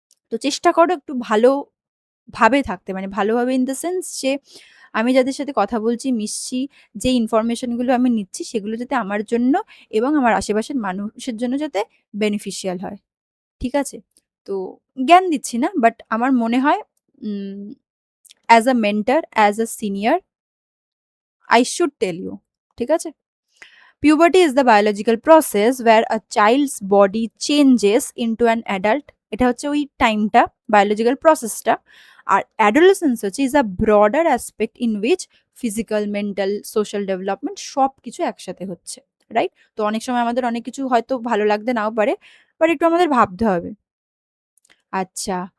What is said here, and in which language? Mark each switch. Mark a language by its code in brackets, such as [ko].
[bn] তো চেষ্টা করো একটু ভালোভাবে থাকতে, মানে ভালোভাবে ইন দ্য সেন্স যে আমি যাদের সাথে কথা বলছি, মিশছি, যে ইনফরমেশনগুলো আমি নিচ্ছি সেগুলো যাতে আমার জন্য এবং আমার আশেপাশের মানুষের জন্য যাতে বেনিফিশিয়াল হয়। ঠিক আছে? তো জ্ঞান দিচ্ছি না, বাট আমার মনে হয় [en] As a mentor, as a senior, I should tell you. [bn] ঠিক আছে? [en] Puberty is the biological process where a child's body changes into an adult. [bn] এটা হচ্ছে ওই টাইমটা, বায়োলজিক্যাল প্রসেসটা। আর অ্যাডোলেসেন্স হচ্ছে [en] Is a broader aspect in which physical, mental, social development সব কিছু একসাথে হচ্ছে। [bn] রাইট? তো অনেক সময় আমাদের অনেক কিছু হয়তো ভালো লাগতে নাও পারে, বাট একটু আমাদের ভাবতে হবে। আচ্ছা।